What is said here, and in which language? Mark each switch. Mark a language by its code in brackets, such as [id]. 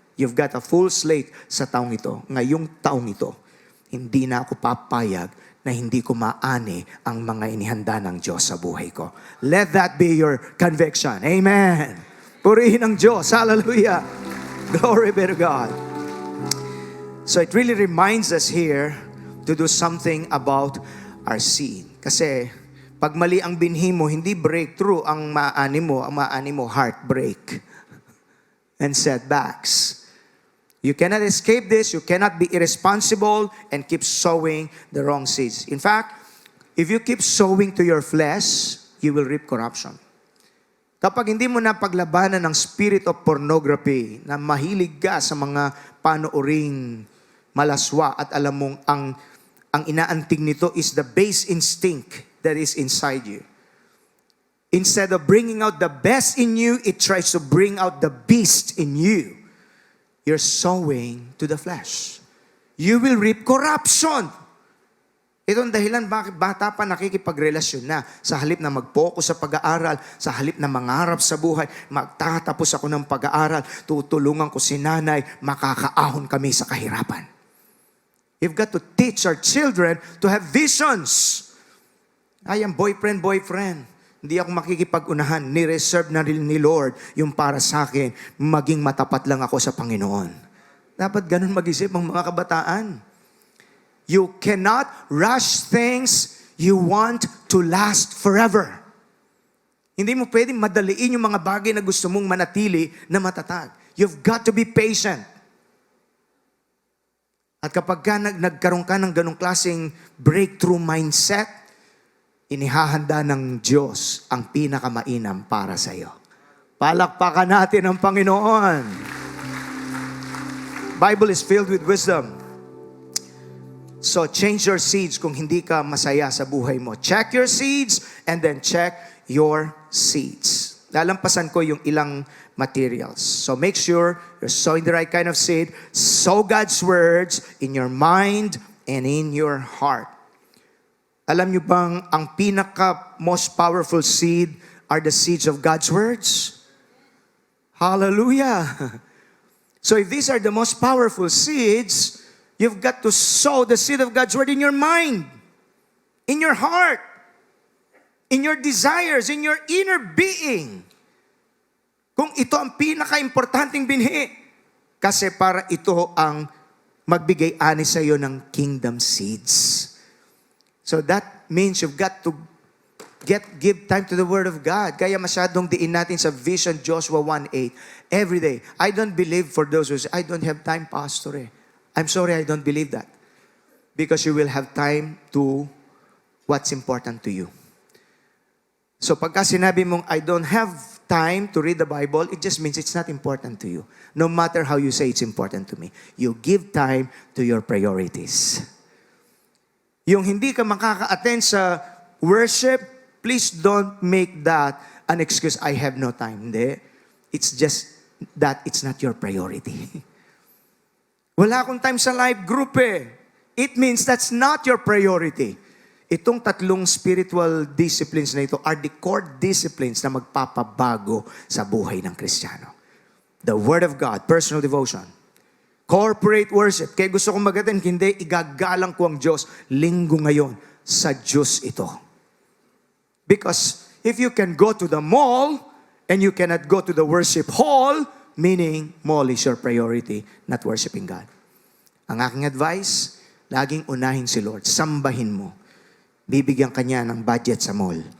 [en] You've got a full slate [tl] sa taong ito. Ngayong taong ito, hindi na ako papayag na hindi ko maani ang mga inihanda ng Diyos sa buhay ko. [en] Let that be your conviction. Amen. [tl] Purihin ang Diyos. [en] Hallelujah. Glory be to God. So it really reminds us here to do something about our seed. [tl] Kasi pag mali ang binhi mo, hindi breakthrough ang maani mo [en] heartbreak and setbacks. You cannot escape this. You cannot be irresponsible and keep sowing the wrong seeds. In fact, if you keep sowing to your flesh, you will reap corruption. [tl] Kapag hindi mo na paglabanan ng spirit of pornography, na mahilig ka sa mga panooring malaswa at alam mong ang inaantig nito [en] is the base instinct that is inside you. Instead of bringing out the best in you, it tries to bring out the beast in you. You're sowing to the flesh. You will reap corruption. [tl] Ito ang dahilan bakit bata pa nakikipagrelasyon na. Sa halip na mag-focus sa pag-aaral, sa halip na mangarap sa buhay, magtatapos ako ng pag-aaral, tutulungan ko si nanay, makakaahon kami sa kahirapan. [en] You've got to teach our children to have visions. I am boyfriend. [tl] Hindi ako makikipag-unahan. Ni-reserve na rin ni Lord yung para sa akin. Maging matapat lang ako sa Panginoon. Dapat ganun mag-isip ang mga kabataan. [en] You cannot rush things you want to last forever. [tl] Hindi mo pwedeng madaliin yung mga bagay na gusto mong manatili na matatag. [en] You've got to be patient. [tl] At kapag nagkaroon ka ng ganong klaseng breakthrough mindset, inihahanda ng Diyos ang pinakamainam para sa iyo. Palakpakan natin ang Panginoon. [en] Bible is filled with wisdom. So change your seeds [tl] kung hindi ka masaya sa buhay mo. [en] Check your seeds and then check your seeds. [tl] Lalampasan ko yung ilang [en] materials. So make sure you're sowing the right kind of seed. Sow God's words in your mind and in your heart. [tl] Alam nyo bang ang [en] most powerful seed are the seeds of God's words? Hallelujah! So if these are the most powerful seeds, you've got to sow the seed of God's word in your mind, in your heart, in your desires, in your inner being. [tl] Kung ito ang pinaka-importanting binhi, kasi para ito ang magbigay-ani sa iyo ng kingdom seeds. [en] So that means you've got to give time to the Word of God. [tl] Kaya masyadong diin natin sa vision Joshua 1:8 every day. [en] I don't believe for those who say, I don't have time, Pastor. I'm sorry, I don't believe that. Because you will have time to what's important to you. So [tl] pagka sinabi mong, [en] I don't have time to read the Bible, it just means it's not important to you. No matter how you say it's important to me. You give time to your priorities. [tl] Yung hindi ka makaka-attend sa worship, [en] please don't make that an excuse, I have no time. Hindi. It's just that it's not your priority. [tl] Wala akong [en] time sa live group It means that's not your priority. [tl] Itong tatlong spiritual disciplines na ito [en] are the core disciplines [tl] na magpapabago sa buhay ng Kristiyano. [en] The Word of God, personal devotion, corporate worship. [tl] Kaya gusto kong mag-attend, hindi, igagalang ko ang Diyos. Linggo ngayon, sa Diyos ito. [en] Because if you can go to the mall and you cannot go to the worship hall, meaning mall is your priority, not worshiping God. [tl] Ang aking advice, laging unahin si Lord. Sambahin mo. Bibigyan kanya ng budget sa mall.